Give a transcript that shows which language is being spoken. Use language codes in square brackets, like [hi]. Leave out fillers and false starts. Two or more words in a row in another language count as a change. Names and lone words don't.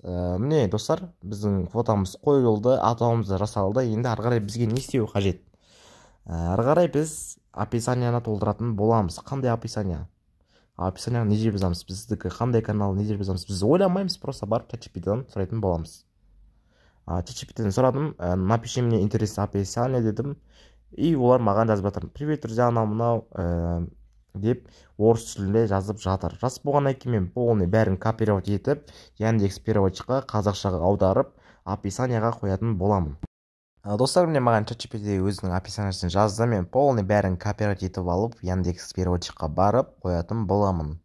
[kk] Міне достар, біздің фотомыз қойылды, атауымыз жасалды. Енді ары қарай бізге не істеу қажет? Ары қарай біз описанияны толтыратын боламыз. Қандай описания? Описанияны не жерге жазамыз? Біздікі қандай канал, не жерге жазамыз? Біз ойламаймыз, просто барып ChatGPT-ден сұрайтын боламыз. ChatGPT-ден сұрадым, [ru] напиши мне интересное описание дедім. [kk] И олар маған жазып жатыр. [ru] Привет, друзья, [kk] анау деп орыс тілінде жазып жатыр. Жазып болғаннан кейін мен полный бәрін копировать етіп, Яндекс переводчикқа қазақшаға аударып, описанияға қоятын боламын. Достар, міне маған ChatGPT өзінің описаниясын жазды, мен полный бәрін копировать етіп алып, Яндекс переводчикқа барып қоятын боламын.